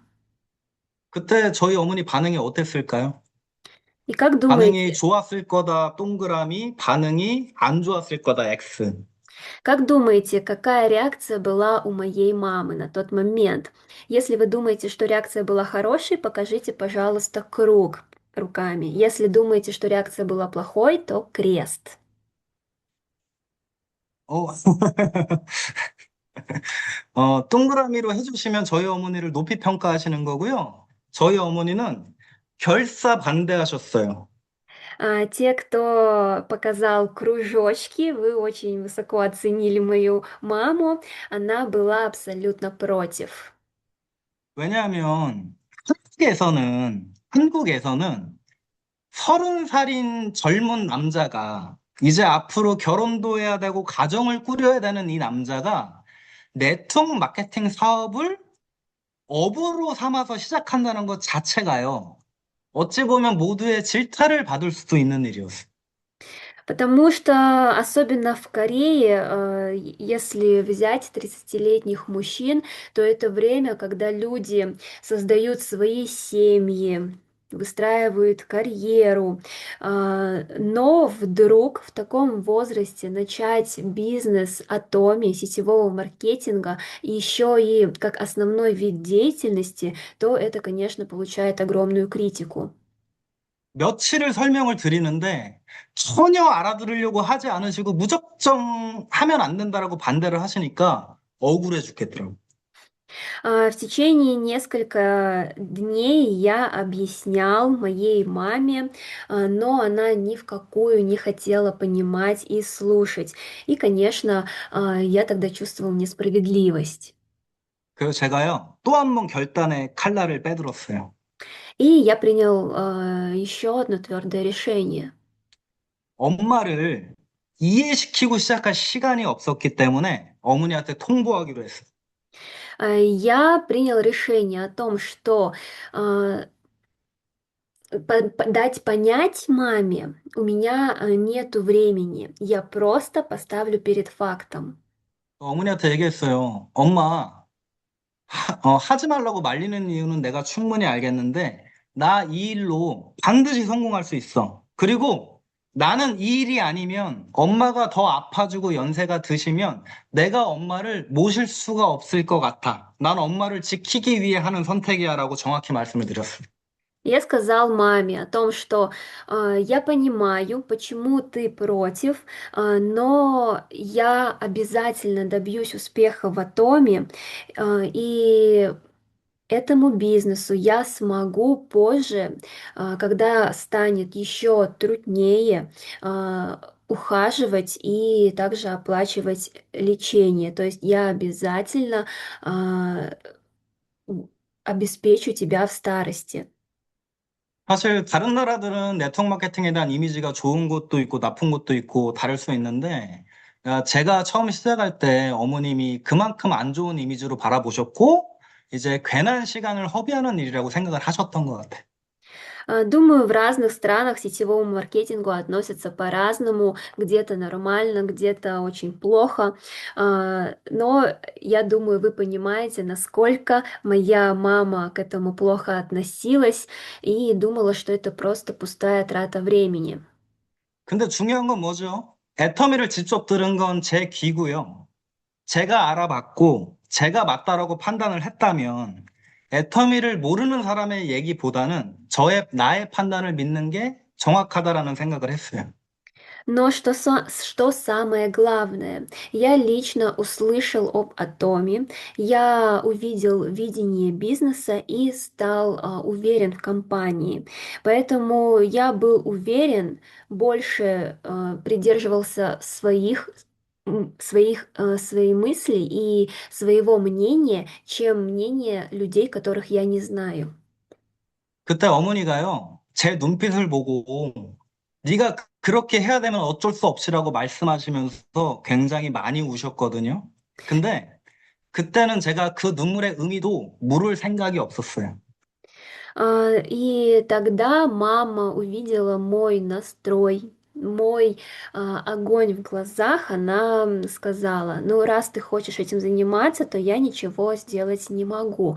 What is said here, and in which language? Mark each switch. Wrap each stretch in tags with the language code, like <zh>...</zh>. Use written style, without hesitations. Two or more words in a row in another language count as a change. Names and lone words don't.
<ko>그때 저희 어머니 반응이 어땠을까요?</ko> <ru>И как</ru> <ko>반응이</ko> <ru>думаете,</ru> <ko>좋았을 거다, 동그라미, 반응이 안 좋았을 거다, X.</ko> <ru>какая реакция была у моей мамы на тот момент? Если вы думаете, что реакция была хорошей, покажите, пожалуйста, круг руками. Если думаете, что реакция была плохой, то крест.</ru> <ko>어, 동그라미로 해주시면 저희 어머니를 높이 평가하시는 거고요. 저희 어머니는 결사 반대하셨어요.</ko> <ru>Те, кто показал кружочки, вы очень высоко оценили мою маму. Она была абсолютно против.</ru> <ko>왜냐하면 한국에서는 30살인 젊은 남자가 이제 앞으로 결혼도 해야 되고 가정을 꾸려야 되는 이 남자가 네트워크 마케팅 사업을 업으로 삼아서 시작한다는 것 자체가요. 어찌 보면 모두의 질타를 받을 수도 있는 일이었어요.</ko> <ru>Потому что, особенно в Корее, если взять 30-летних мужчин, то это время, когда люди создают свои семьи, выстраивают карьеру, но вдруг в таком возрасте начать бизнес атоми, сетевого маркетинга, и еще и как основной вид деятельности, то это, конечно, получает огромную критику.</ru> <ko>며칠을 설명을 드리는데 전혀 알아들으려고 하지 않으시고 무작정 하면 안 된다라고 반대를 하시니까 억울해 죽겠더라고요.</ko> <ru>В течение несколько дней я объяснял моей маме, но она ни в какую не хотела понимать и слушать. И, конечно, я тогда чувствовал несправедливость.</ru> <ko>그래서 제가요, 또 한 번 결단의 칼날을 빼들었어요.</ko> <ru>И я принял еще одно твердое решение.</ru> <ko>엄마를 이해시키고 시작할 시간이 없었기 때문에 어머니한테 통보하기로 했어요.</ko> <ru>Я принял решение о том, что дать понять маме у меня нету времени. Я просто поставлю перед фактом.</ru> <ko>어머니한테 얘기했어요. 엄마, 하지 말라고 말리는 이유는 내가 충분히 알겠는데, 나 이 일로 반드시 성공할 수 있어. 그리고 나는 이 일이 아니면 엄마가 더 아파지고 연세가 드시면 내가 엄마를 모실 수가 없을 것 같아. 난 엄마를 지키기 위해 하는 선택이야 라고 정확히 말씀을 드렸어요.</ko> <ru>Я сказал маме о том, что я понимаю, почему ты против, но я обязательно добьюсь успеха в Атоме, и этому бизнесу я смогу позже, когда станет еще труднее, ухаживать и также оплачивать лечение. То есть я обязательно а, обеспечу тебя в старости.</ru> <ko>사실 다른 나라들은 네트워크 마케팅에 대한 이미지가 좋은 곳도 있고 나쁜 곳도 있고 다를 수 있는데 제가 처음 시작할 때 어머님이 그만큼 안 좋은 이미지로 바라보셨고 이제 괜한 시간을 허비하는 일이라고 생각을 하셨던 것 같아요.</ko> <ru>Думаю, в разных странах сетевому маркетингу относятся по-разному, где-то нормально, где-то очень плохо. Но я думаю, вы понимаете, насколько моя мама к этому плохо относилась и думала, что это просто пустая трата времени.</ru> <ko>근데 중요한 건 뭐죠? 애터미를 직접 들은 건 제 귀고요. 제가 알아봤고 제가 맞다라고 판단을 했다면 애터미를 모르는 사람의 얘기보다는 나의 판단을 믿는 게 정확하다라는 생각을 했어요.</ko> <ru>Но что самое главное, я лично услышал об Атоме, я увидел видение бизнеса и стал уверен в компании. Поэтому я был уверен, больше придерживался своей мысли и своего мнения, чем мнения людей, которых я не знаю.</ru> <ko>그때 어머니가요, 제 눈빛을 보고 네가 그렇게 해야 되면 어쩔 수 없이라고 말씀하시면서 굉장히 많이 우셨거든요. 근데 그때는 제가 그 눈물의 의미도 물을 생각이 없었어요.</ko> <ru>И тогда мама увидела мой настрой, мой огонь в глазах, она сказала: ну, раз ты хочешь этим заниматься, то я ничего сделать не могу.</ru>